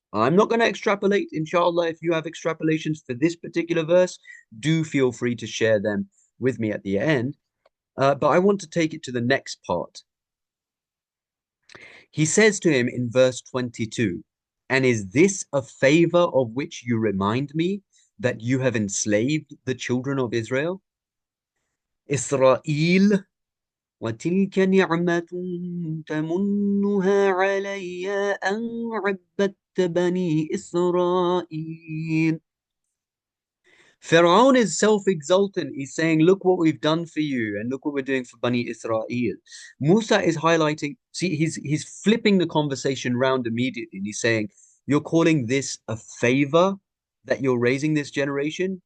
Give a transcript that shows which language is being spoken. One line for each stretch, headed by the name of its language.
English: I'm not going to extrapolate, inshallah. If you have extrapolations for this particular verse, do feel free to share them with me at the end. But I want to take it to the next part. He says to him in verse 22, "And is this a favor of which you remind me that you have enslaved the children of Israel?
Arabic: Israel, وتلك نعمة تمنها علي أن عبدت بني إسرائيل."
English: Pharaoh is self-exultant. He's saying, look what we've done for you, and look what we're doing for Bani Israel. Musa is highlighting, see, he's flipping the conversation round immediately. And he's saying, you're calling this a favor that you're raising this generation?